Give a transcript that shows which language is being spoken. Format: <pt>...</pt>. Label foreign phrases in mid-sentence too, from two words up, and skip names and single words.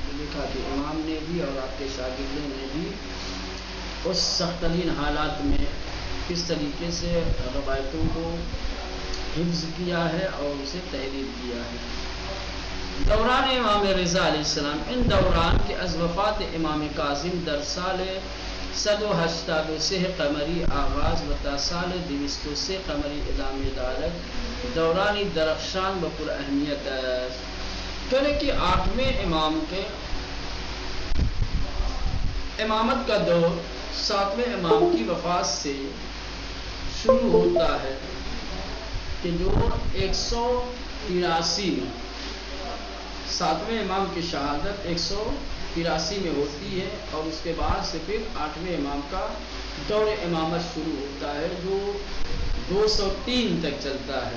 <ur>تو دیکھا کہ امام نے بھی اور آپ کے شاگردوں نے بھی اس سخت ترین حالات میں کس طریقے سے روایتوں کو حفظ کیا ہے اور اسے تحریر کیا ہے.</ur> <fa>دوران امام رضا علیہ السلام، ان دوران کے از وفات امام کاظم در سال 183 قمری آغاز و تا سال 203 قمری ادامه دارد دورانی درخشان و پر اہمیت است.</fa> <ur>کہنے کہ 8ویں امام کے امامت کا دور 7ویں امام کی وفات سے شروع ہوتا ہے کہ جو 183 میں 7ویں امام کی شہادت 183 میں ہوتی ہے اور اس کے بعد سے پھر 8ویں امام کا دور امامت شروع ہوتا ہے جو 203 تک چلتا ہے.</ur>